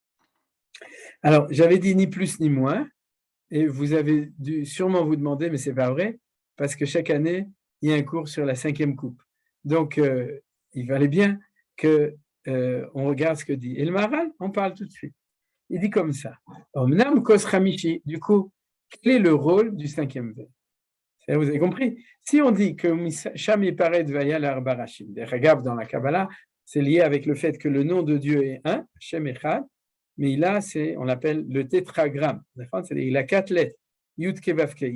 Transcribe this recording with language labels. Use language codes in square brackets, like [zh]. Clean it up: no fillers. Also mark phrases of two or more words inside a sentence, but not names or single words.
[fr] Alors, j'avais dit ni plus ni moins. Et vous avez dû sûrement vous demander, mais ce n'est pas vrai, parce que chaque année, il y a un cours sur la 5e coupe. Donc, il valait bien qu'on regarde ce que dit. Et le Maharal, on parle tout de suite. Il dit comme ça. [he] אמנם כוס חמישי. [fr] Du coup, quel est le rôle du 5e verre? Vous avez compris? Si on dit que [he] משם יפרד והיה לארבעה ראשים, [fr] dans la Kabbalah, c'est lié avec le fait que le nom de Dieu est un, [he] שם אחד, [fr] mais là, on l'appelle le tétragramme. Il a 4 lettres. [he] יוד קה ואו קה.